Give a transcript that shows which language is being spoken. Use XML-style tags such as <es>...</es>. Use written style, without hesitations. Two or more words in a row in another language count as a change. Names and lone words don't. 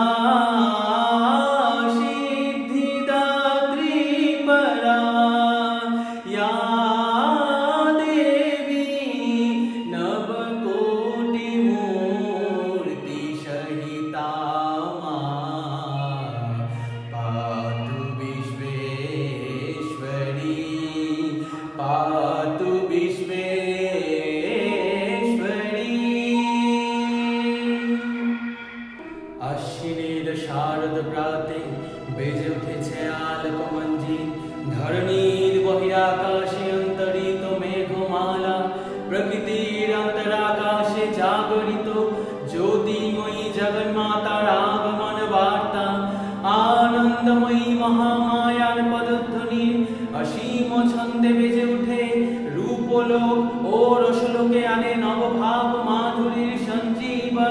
<sa>सिद्धिदात्री परा या देवी नवकोटिमूर्तिसहिता पातु विश्वेश्वरी पातु विश्वेश्वरी।</sa> <bn>আশ্বিনের শারদ প্রাতে বেজে উঠেছে আলোকমঞ্জির, ধরণীর বহিরাকাশে অন্তরিত মেঘমালা, প্রকৃতির অন্তরাকাশে জাগরিত জ্যোতির্ময়ী জগন্মাতার আগমন বার্তা, আনন্দময়ী মহামায়ার পদধ্বনির অসীম ছন্দে বেজে উঠে রূপলোক ও রসলোকে আনে নবভাব মাধুরীর সঞ্জীবন।</bn>